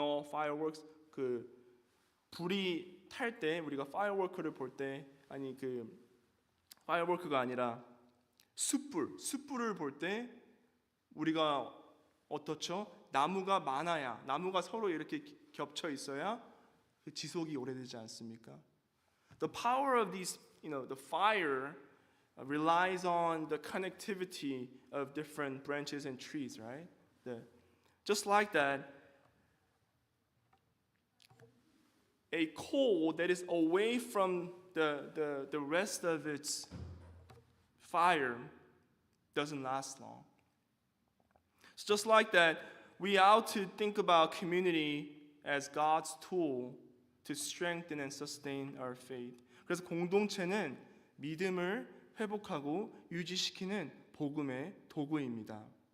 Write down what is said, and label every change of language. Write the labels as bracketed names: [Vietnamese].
[Korean] Fireworks, 그 불이 탈 때 우리가 firework를 볼 때, 아니 그 firework가 아니라 숯불을 볼 때 우리가 어떻죠? 나무가 많아야, 나무가 서로 이렇게 겹쳐 있어야 그 지속이 오래되지 않습니까? [English] The power of these, the fire relies on the connectivity of different branches and trees, right? Just like that, a coal that is away from the rest of its fire doesn't last long. So just like that, we ought to think about community as God's tool to strengthen and sustain our faith. [Korean] 그래서 공동체는 믿음을 회복하고 유지시키는 복음의 도구입니다.